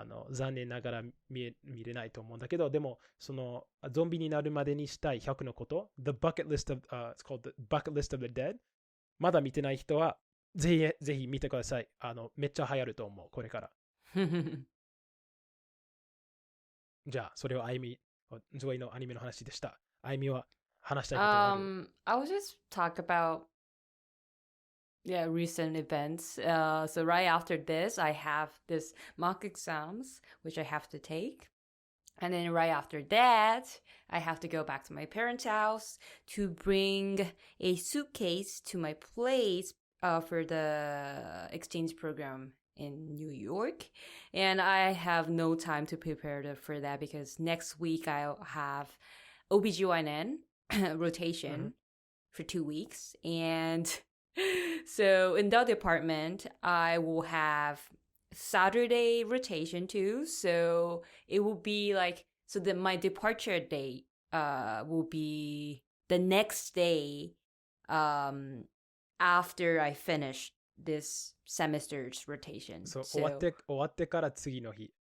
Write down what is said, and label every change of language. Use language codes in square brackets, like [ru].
[ja] 残念ながら見れないと思うんだけど、でも、そのゾンビになるまでにしたい100のこと、 [en] The Bucket List of, it's called the Bucket List of the Dead。 [ja] まだ見てない人は、ぜひ見てください。めっちゃ流行ると思う、これから。じゃあ、それはあゆみ、ジョイのアニメの話でした。あゆみは話したいことがある。 [en] I will just talk about recent events. So right after this, I have this mock exams, which I have to take. And then right after that, I have to go back to my parents' house to bring a suitcase to my place for the exchange program in New York. And I have no time to prepare for that because next week I'll have OBGYN rotation for 2 weeks. And so in that department, I will have Saturday rotation too. So it will be like, so that my departure date will be the next day after I finish this semester's rotation. So [ja] 終わってから次の日。